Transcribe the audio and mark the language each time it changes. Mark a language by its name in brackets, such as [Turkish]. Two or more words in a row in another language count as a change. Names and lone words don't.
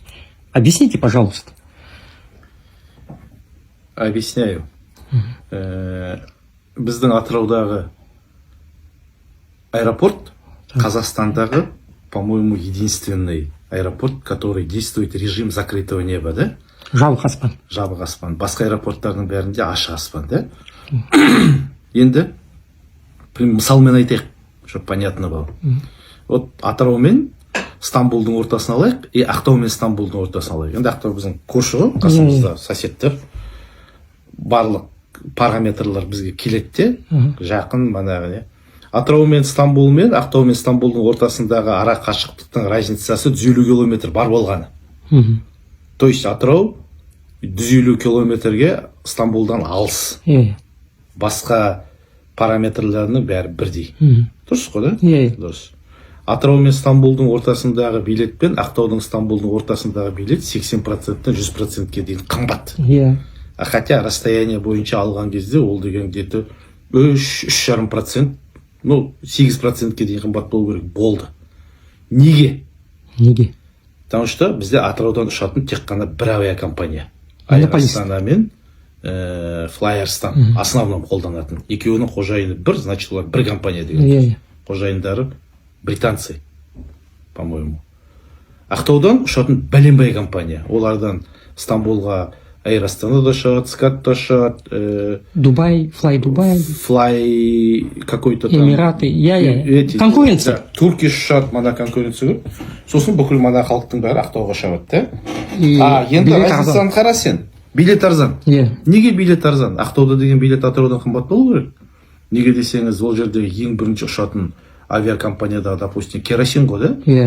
[Russian] Объясните, пожалуйста. Объясняю. [Kazakh] Біздің Атыраудағы аэропорт Казахстандағы, [Russian] по-моему, единственный аэропорт, который действует режим закрытого неба, да? [Kazakh] Жабық аспан. Жабық аспан. Басқа аэропорттардың бәрінде ашық аспан, да? Енді мысалмен айтайық, [Russian] чтобы понятно было. [Kazakh] Вот Атырау мен Стамбулдың ортасын алайық, и Ақтау мен Стамбулдың ортасын алайық. Енді Ақтау біздің көрші ғой, қасымызда сосеттер. Барлық параметрлар бізге келеді де, жақын манағы не. Атырау мен Стамбул мен Ақтау мен Стамбулдың ортасындағы ара қашықтықтың разницасы 150 километр бар болғаны. [Russian] То есть [Kazakh] Атырау 150 километрге Стамбулдан алыс. Басқа параметрларының бәрі бірдей. Дұрыс қой, да? Дұрыс. Атырау мен Стамбулдың ортасындағы билет пен Ақтаудың Стамбулдың ортасындағы билет 80%-тен 100%-ке дейін қымбат. [Russian] Хотя расстояние [Kazakh] бойынша алған кезде ол деген где-то 3,5%, ну 8%-ке дейін қымбат болу керек. Болды. Неге? [Russian] Потому что [Kazakh] бізде Атыраудан ұшатын тек қана бір авиакомпания. Астана мен Флайерстан основном қолданатын. Екеуінің қожайыны бір, значит олар бір компания деген. Қожайындары [Russian] британцы, по-моему. [Kazakh] Ақтаудан ұшатын бәленбай компания. Олардан Стамбулға Air Astana да ұшады, Скат да ұшады. Дубай, Флай Дубай. [Russian] Флай какой-то там. Эмираты. Конкуренция. [Kazakh] Туркиш ұшады, мана конкуренция көп. Сосын бүкіл мана халықтың бәрі Ақтауға ұшады, да? Енді разницаны қара сен. Билет арзан. Неге билет арзан? Ақтауда деген билет Атыраудан қымбат болу керек. Неге десеңіз, ол жерде ең бірінші ұшатын авиакомпанияда, допустим, керосин ғой, да?